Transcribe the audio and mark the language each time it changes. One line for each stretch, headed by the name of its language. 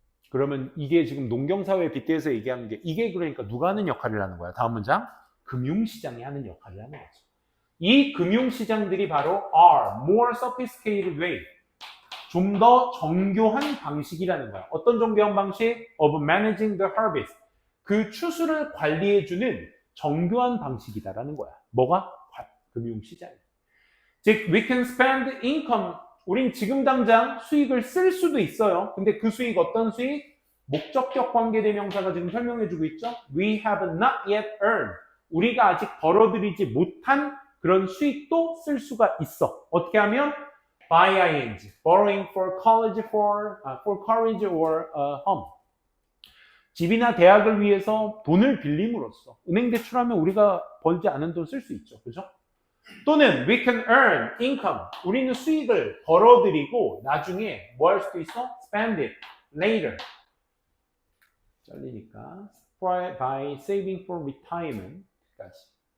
Korean: 그러면 이게 지금 농경사회에 빗대서 얘기하는 게 이게 그러니까 누가 하는 역할을 하는 거야? 다음 문장. 금융시장이 하는 역할을 하는 거죠. 이 금융시장들이 바로
English: are more sophisticated way.
Korean: 좀 더 정교한 방식이라는 거야. 어떤 정교한 방식?
English: Of managing the harvest.
Korean: 그 추수를 관리해주는 정교한 방식이다라는 거야. 뭐가? 금융시장이. 즉,
English: we can spend income.
Korean: 우린 지금 당장 수익을 쓸 수도 있어요. 근데 그 수익 어떤 수익? 목적격 관계대명사가 지금 설명해주고 있죠.
English: We have not yet earned.
Korean: 우리가 아직 벌어들이지 못한 그런 수익도 쓸 수가 있어. 어떻게 하면?
English: By ing, borrowing for college, for courage or home.
Korean: 집이나 대학을 위해서 돈을 빌림으로써 은행 대출하면 우리가 벌지 않은 돈 쓸 수 있죠. 그죠? 또는
English: we can earn income.
Korean: 우리는 수익을 벌어들이고 나중에 뭐 할 수도 있어?
English: Spend it later.
Korean: 잘리니까
English: by saving for retirement까지.